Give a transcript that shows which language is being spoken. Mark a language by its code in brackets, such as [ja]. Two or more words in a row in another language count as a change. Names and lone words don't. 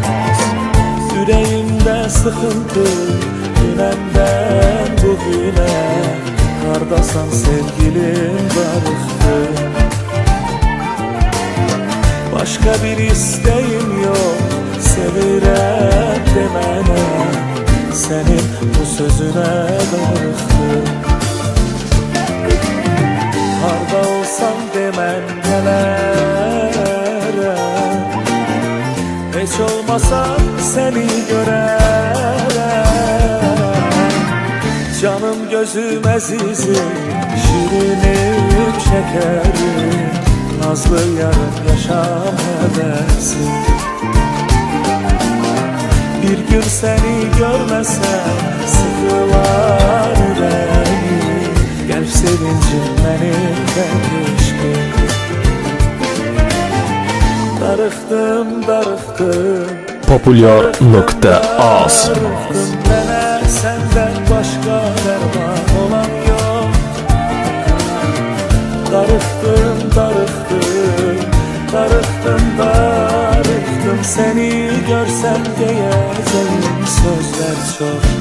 [tr] Yüreğimde sıkıntı dünenden bugüne. [az] Hardasan sevgilim darıxdım. [tr] Başka bir isteğim yok, [az] sevirəm demene. Senin bu sözüne darıxdım. Harda olsam demən gələrəm. Heç olmasa seni görərəm. Canım gözüm əzizim, şirinim şekerim. Nazlı yarım yaşam həvəsim. [tr] Bir gün seni görmesem sıkılar yüreğim. [az] Gəlb sevincim benim keşke. Darıxdım, darıxdım. Populyar.az Mənə səndən başqa dərman olan yox. Darıxdım, darıxdım. Darıxdım, darıxdım. [tr] Seni görsem diyeceğim sözler çok.